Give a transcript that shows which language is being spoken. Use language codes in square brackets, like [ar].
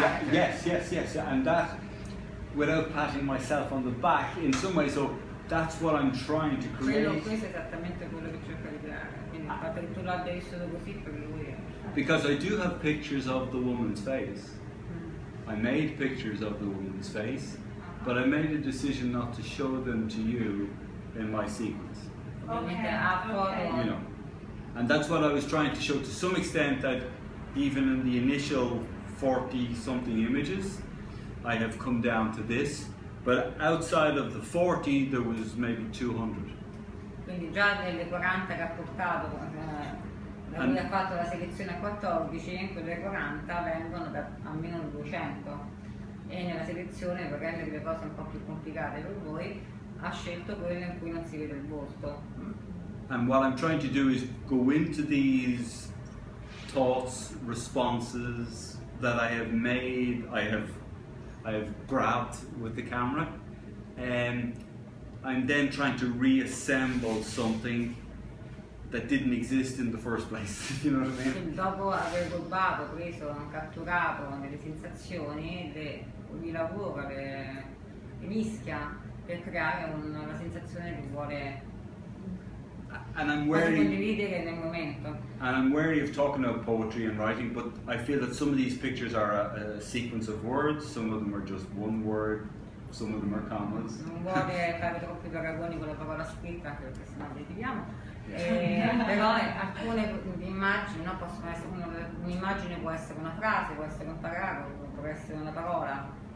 [en] yes, and that without patting myself on the back in some way. So that's what I'm trying to create. [it] Questo è esattamente quello che cerco di creare. Quindi il fatto che tu l'abbia visto così per lui è. [en] Because I do have pictures of the woman's face. I made pictures of the woman's face, but I made a decision not to show them to you in my sequence. Okay. You know, and that's what I was trying to show to some extent, that even in the initial 40-something images, I have come down to this, but outside of the 40 there was maybe 200. [it] Quindi già nelle 40 che ha portato, lui ha fatto la selezione a 14, quelle 40 vengono da almeno 200, e nella selezione, per rendere le cose un po' più complicate per voi, ha scelto quelle in cui non si vede il volto. [en] And what I'm trying to do is go into these thoughts, responses that I have made, I have grabbed with the camera, and I'm then trying to reassemble something that didn't exist in the first place. You know what I mean? [it] Quindi dopo aver rubato, preso, catturato delle sensazioni, le rilavora, le mischia per creare una sensazione che vuole condividere nel momento. [en] And I'm wary of talking about poetry and writing, but I feel that some of these pictures are a sequence of words, some of them are just one word, some of them are commas. [it] Non vuole fare troppi paragoni con la parola scritta, anche perché sennò litighiamo. Però alcune immagini, no, possono essere un'immagine, può essere una frase, può essere un paragrafo, può essere una parola.